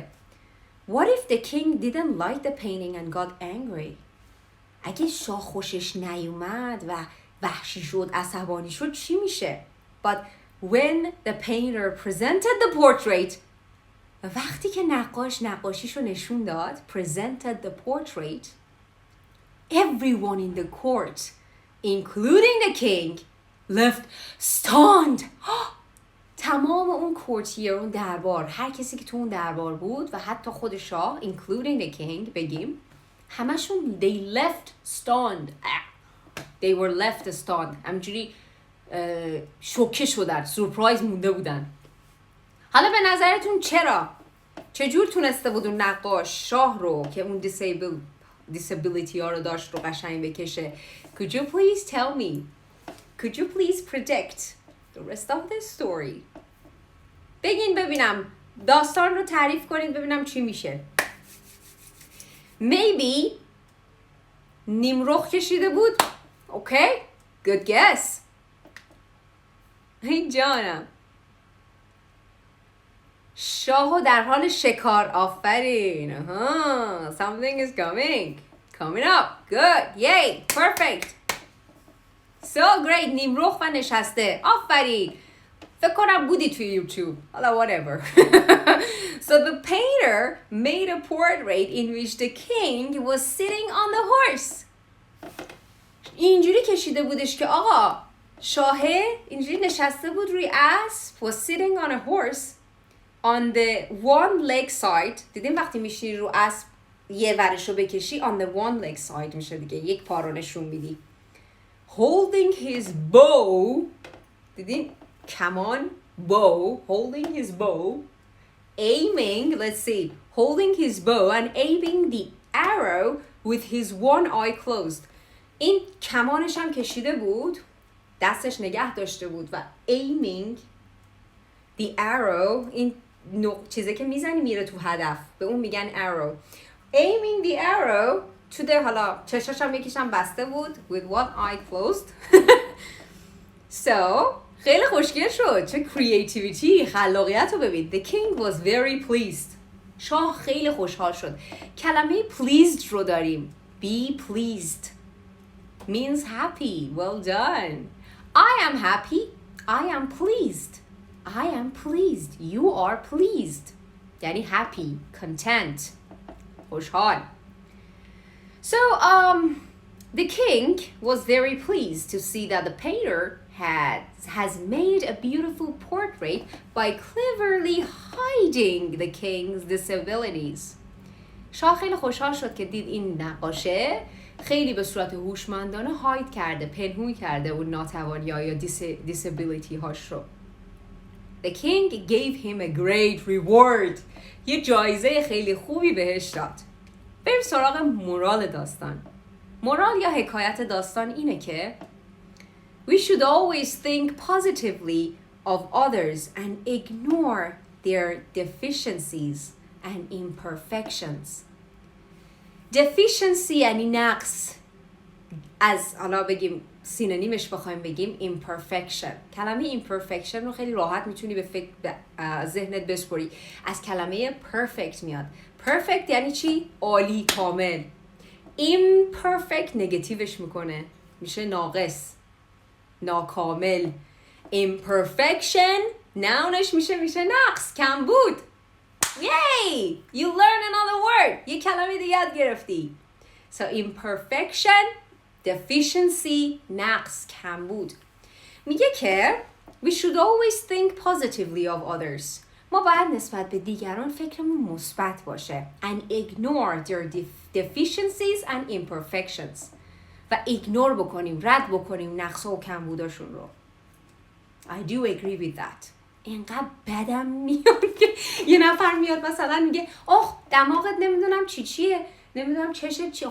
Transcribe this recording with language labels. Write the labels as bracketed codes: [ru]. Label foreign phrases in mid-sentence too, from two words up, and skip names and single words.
[en] What if the king didn't like the painting and got angry? [fa] اگه شاه خوشش نیومد و وحشی شد عصبانی شد چی میشه؟ [en] But when the painter presented the portrait [fa] وقتی که نقاش نقاشیشو نشون داد [en] presented the portrait everyone in the court including the king left stunned. [fa] تمام اون کورتیر اون دربار هر کسی که تو اون دربار بود و حتی خود شاه [en] including the king [fa] بگیم همشون [en] they left stunned. They were left stunned. [fa] همجوری شوکه شدن سورپرایز مونده بودن. حالا به نظرتون چجور تونسته بود اون نقاش شاه رو که اون disability ها رو داشت رو قشنگ بکشه؟ [en] Could you please tell me? Could you please predict the rest of the story? [fa] بگین ببینم داستان رو تعریف کنید ببینم چی میشه. Maybe نیمرخ کشیده بود. [en] Okay, good guess. [fa] ای جانم شاهو در حال شکار. آفرین. [en] Something is coming up. Good, yay, perfect. So great. [fa] نیمرخ و نشسته. آفرین. فکر کنم بودی توی یوتیوب. حالا whatever. [en] So the painter made a portrait in which the king was sitting on the horse. [fa] اینجوری کشیده بودش که آقا شاهه اینجوری نشسته بود روی اسب [en] was sitting on a horse on the one leg side. [fa] دیدین وقتی میشی رو اسب یه ورشو بکشی [en] on the one leg side [fa] میشه دیگه یک پا رو نشون میدی. [en] Holding his bow. [fa] دیدین کمان [en] bow holding his bow aiming let's see holding his bow and aiming the arrow with his one eye closed. [fa] این کمانش هم کشیده بود، دستش نگه داشته بود و [en] aiming the arrow، [fa] این چیزی که میزنی میره تو هدف، به اون میگن arrow. [en] Aiming the arrow to the، [fa] حالا چشاش هم یکیشم بسته بود [en] with one eye closed. [fa] So خیلی خوشگل شد. چه creativity، خلاقیت رو ببین. [en] The king was very pleased. [fa] شاه خیلی خوشحال شد. کلمه pleased رو داریم. [en] Be pleased means happy. Well done. I am happy. I am pleased. I am pleased. You are pleased. [fa] یعنی [en] happy, content, [fa] خوشحال. [en] So the king was very pleased to see that the painter has made a beautiful portrait by cleverly hiding the king's disabilities. [fa] شاه خیلی خوشحال شد که دید این نقاشه خیلی به صورت هوشمندانه هاید کرده، پنهون کرده اون ناتوانی‌ها یا disability هاش رو. [en] The king gave him a great reward. [fa] یه جایزه خیلی خوبی بهش داد. بریم سراغ مورال داستان. مورال یا حکایت داستان اینه که [en] We should always think positively of others and ignore their deficiencies and imperfections. [fa] Deficiency یعنی نقص. از حالا بگیم سینونیمش بخوایم بگیم imperfection. کلمه imperfection رو خیلی راحت میتونی به ذهنت بسپری. از کلمه perfect میاد. Perfect یعنی چی؟ عالی، کامل. Imperfect نگاتیوش میکنه، میشه ناقص، ناکامل. Imperfection nounش میشه نقص، کمبود. [en] Yay! You learn another word. [fa] یه کلمه دیگه یاد گرفتی. [en] So imperfection, deficiency, [fa] نقص، کمبود. میگه که [en] we should always think positively of others. [fa] ما باید نسبت به دیگران فکرمون مثبت باشه. [en] And ignore their deficiencies and imperfections. [fa] و ایگنور بکنیم، رد بکنیم نقص و کمبوداشون رو. [en] I do agree with that. [fa] اینقدر بدم میاد که یه نفر میاد مثلا میگه آخ دماغت نمیدونم چیه، نمیدونم چشت چیه.